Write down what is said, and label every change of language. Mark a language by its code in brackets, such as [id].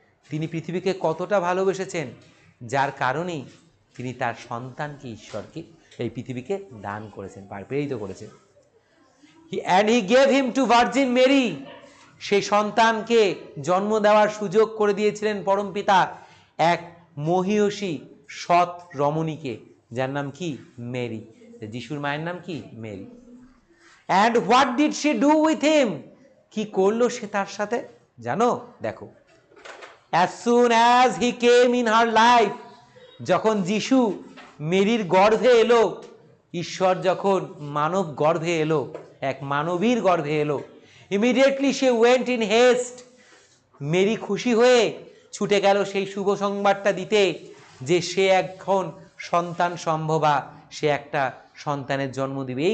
[bn] তিনি পৃথিবীকে কতটা ভালোবেসেছেন, যার কারণেই তিনি তার সন্তানকে, ঈশ্বরকে এই পৃথিবীকে দান করেছেন, প্রেরিত করেছেন। [en] And he gave him to Virgin Mary, [bn] সেই সন্তানকে জন্ম দেওয়ার সুযোগ করে দিয়েছিলেন পরমপিতা এক মহীয়সী সৎ রমণীকে, যার নাম কি? মেরি। যিশুর মায়ের নাম কি? Mary. [en] And what did she do with him? [bn] কি করলো সে তার সাথে জানো? দেখো, [en] as soon as he came in her life, [bn] যখন যিশু মেরির গর্ভে এলো, ঈশ্বর যখন মানব গর্ভে এলো, এক মানবীর গর্ভে এলো, [en] immediately she went in haste, [bn] Mary খুশি হয়ে ছুটে গেল সেই শুভ সংবাদটা দিতে যে সে এখন সন্তান সম্ভবা, সে একটা সন্তানের জন্ম দিবে।